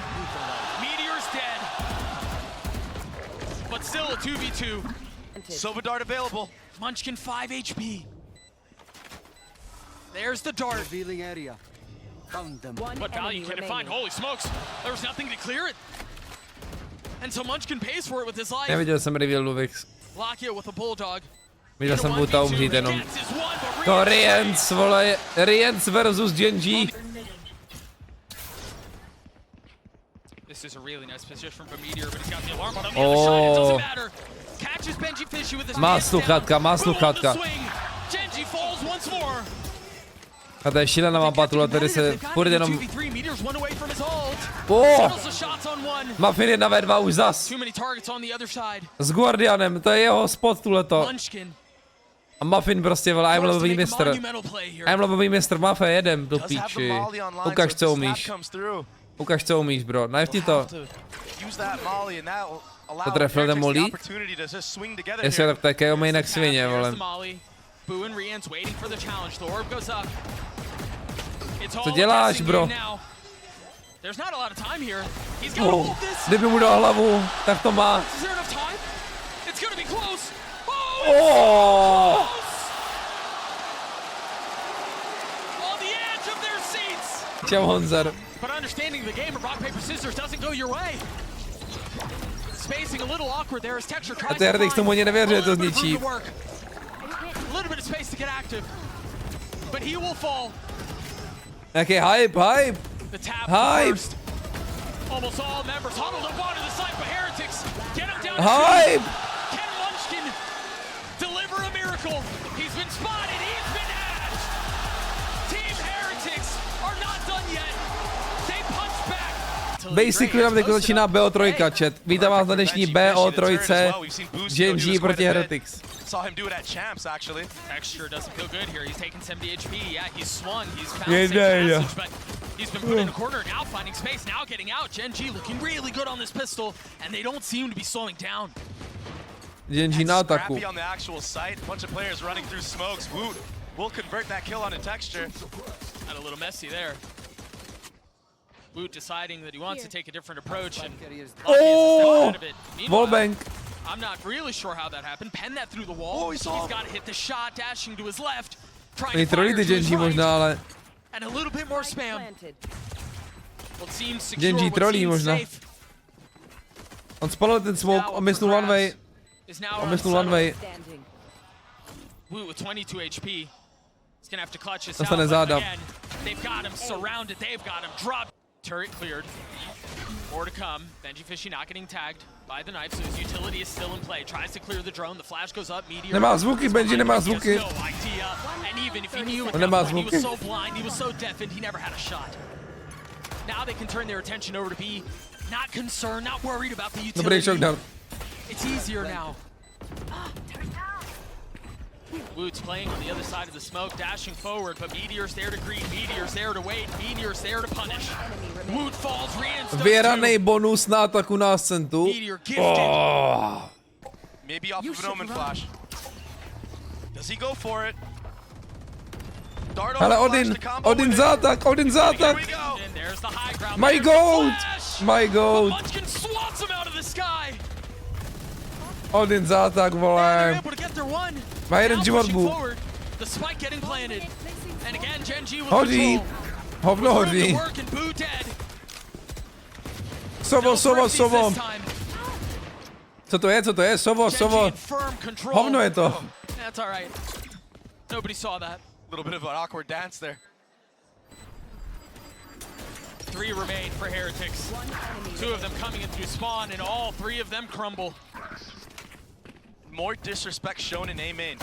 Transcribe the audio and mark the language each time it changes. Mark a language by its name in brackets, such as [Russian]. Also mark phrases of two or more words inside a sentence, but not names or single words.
[English] Meteor's dead. But still a 2v2. Silver dart available. Munchkin 5 HP. There's the dart. Revealing area. Found them. One What value enemy can it find? remaining. Holy smokes. There was nothing to clear it. And so Munchkin pays for it with his life. [Czech] Neviděl jsem reveal Luvix. [English] Lockia with a bulldog. [Czech] Viděl jsem Woota umřít jenom. [English] Gets his one, but [Czech] To Rian- Riens, vole. Riens versus Genji. [English] This is a really nice position from Meteor, but he's got the alarm on him. The other side, it doesn't matter. Catches Benjyfishy with his [Czech] Má [English] hands down. [Czech] sluchátka, má [English] Boom on the [Czech] sluchátka. [English] swing. Genji falls once more. [Czech] A to je šílená mapa, tuhle tady se furt jenom... [English] 2v3, Meteor's one away from his ult. Oh! Settles the shots on one. [Czech] Muffin 1v2 už zas. [English] Too many targets on the other side. [Czech] S Guardianem, to je jeho spot tuhleto. [English] Munchkin [Czech] A Muffin prostě, vole, [English] I'm forced to [Czech] lobový [English] make a [Czech] mistr. [English] monumental play here. [Czech] I'm lobový mistr, Muffin, jedem do [English] Does have the [Czech] píči. [English] molly online, [Czech] Ukaž, [English] so [Czech] co [English] if the snap [Czech] umíš. [English] comes through, [Czech] Ukaž, co umíš, bro. Knife ti [English] he'll [Czech] to. [English] have to use that molly and that'll allow [Czech] To trefil Heretics ten molly? [English] the opportunity to just swing together [Czech] Jestli [English] here. [Czech] tak také umí jinak svině, [English] Here's [Czech] vole. [English] the molly. Boo and Rian's waiting for the challenge. The orb goes up. It's all [Czech] Co děláš, [English] a guessing [Czech] bro? [English] game now. There's not a lot of time here. He's got to hold this. [Czech] Kdyby mu dal hlavu, tak to má. [English] Is there enough time? It's going to be close. Oh! On the edge of their seats. [Czech] Čau Honzar. [English] But understanding the game of rock, paper, scissors doesn't go your way. Spacing a little awkward there as Texture tries to [Czech] Heretics tomu ani nevěří, že to zničí. [English] A little bit of space to get active. But he will fall. [Czech] Jaký hype. [English] The tap [Czech] Hype. [English] first. Almost all members huddled up onto the side, but Heretics get him down. [Czech] Hype. [English] Can Munchkin deliver a miracle? He's been spotted. He's been hatched. Team Heretics are not done yet. They punch back. [Czech] Basically nám teď začíná BO3 chat. Vítám vás na dnešní BO3 GENG proti Heretics. [English] Saw him do it at Champs, actually. Texture doesn't feel good here. He's taking 70 HP. Yeah, he's swung. He's found Yeah, safe yeah. passage, but he's been put in a corner. Now finding space. Now getting out. GENG looking really good on this pistol, and they don't seem to be slowing down. [Czech] GENG na ataku. [English] Scrappy on the actual site. Bunch of players running through smokes. Woot will convert that kill on a Texture. Got a little messy there. Woot deciding that he wants to take a different approach, and Oh! out of it. Wallbang. I'm not really sure how that happened. Pen that through the wall. Oh, he saw He's got to hit the shot, dashing to his left, trying [Czech] Oni [English] to fire [Czech] trolí ty [English] to his [Czech] GENG [English] right, [Czech] možná, ale [English] and a little bit more Spike spam. planted. What seems secure, [Czech] GENG [English] what [Czech] trolí [English] seems [Czech] možná. [English] safe [Czech] on spalil ten smoke, [English] now [Czech] on myslel [English] for one way, grabs is now [Czech] on myslel one [English] unsettled. way. Standing. Woot with 22 HP. He's gonna have to clutch this [Czech] Dostane [English] out, but [Czech] záda. [English] again, they've got him surrounded. They've got him dropped. Turret cleared. More to come. Benjyfishy not getting tagged by the knife, so his utility is still in play. Tries to clear the drone. The flash goes up. Meteor. [Czech] Nemá zvuky, Benji nemá zvuky. [English] He has no idea. And even if he knew at [Czech] On [English] that [Czech] nemá [English] point, he [Czech] zvuky. [English] was so blind, he was so deafened, he never had a shot. Now they can turn their attention over to B. Not concerned, not worried about the [Czech] Dobrý [English] utility. shockdown. It's easier now. Woot's playing on the other side of the smoke, dashing forward, but Meteor's there to greet, Meteor's there to wait, Meteor's there to punish. Woot falls, reinstates [Czech] Vyhranej bonus na ataku na Ascentu. [English] Meteor gifted. Oh. Maybe off of an Omen flash. Does he go for it? Dart [Czech] Ale [English] over flash [Czech] Odin, [English] to combo [Czech] Odin [English] with it. [Czech] zátak, Odin [English] Here [Czech] zátak. [English] we go. And there's the high ground. My There's the goat, flash. my But goat. Munchkin swats him out of the sky. [Czech] Odin zátak, [English] They're [Czech] vole. [English] able to get their one. [Czech] Má jeden [English] Now [Czech] život, [English] pushing [Czech] bu. [English] forward, the spike getting planted. And again, GENG with [Czech] Hodí. [English] control. [Czech] Hovno [English] Room to [Czech] hodí. [English] work and Boo dead. [Czech] Sovo, [English] No [Czech] sovo, [English] thrifties [Czech] sovo. [English] this time. [Czech] Co to je, co to je? Sovo, [English] GENG [Czech] sovo. [English] in firm control. [Czech] Hovno je to. [English] That's all right. Nobody saw that. Little bit of an awkward dance there. 3 remain for Heretics. 2 of them coming in through spawn, and all 3 of them crumble. More disrespect shown in A main.